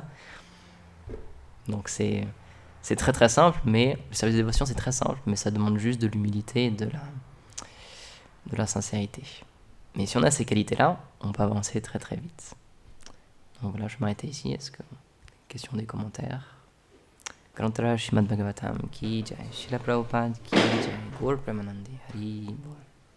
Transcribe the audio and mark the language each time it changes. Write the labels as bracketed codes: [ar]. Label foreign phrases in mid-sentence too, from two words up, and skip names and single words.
[fr] Donc c'est très très simple, mais le service de dévotion c'est très simple, mais ça demande juste de l'humilité et de la sincérité. Mais si on a ces qualités-là, on peut avancer très très vite. Donc voilà, je vais m'arrêter ici. Est-ce que question des commentaires? [hi] ग्रन्तर श्रीमद् भागवतम् की जय, श्रील प्रभुपाद की जय, गौर प्रेमानन्दी हरि बोल.